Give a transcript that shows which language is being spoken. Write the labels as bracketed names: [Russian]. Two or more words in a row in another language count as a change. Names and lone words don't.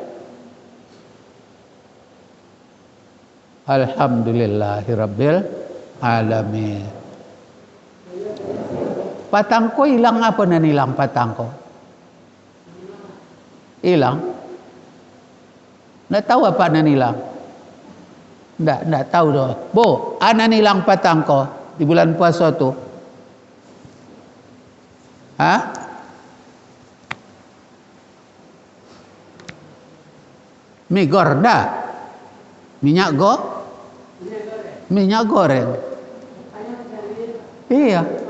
[Arabic] Alhamdulillahirabbil alamin. [Minangkabau] Patangko hilang apa nan hilang patangko? Hilang. Nggak tahu apa nan hilang? Nggak tahu doh. Bo, anan hilang patangko di bulan puasa tuh. [Indonesian] Mie goreng, minyak goreng. Iya.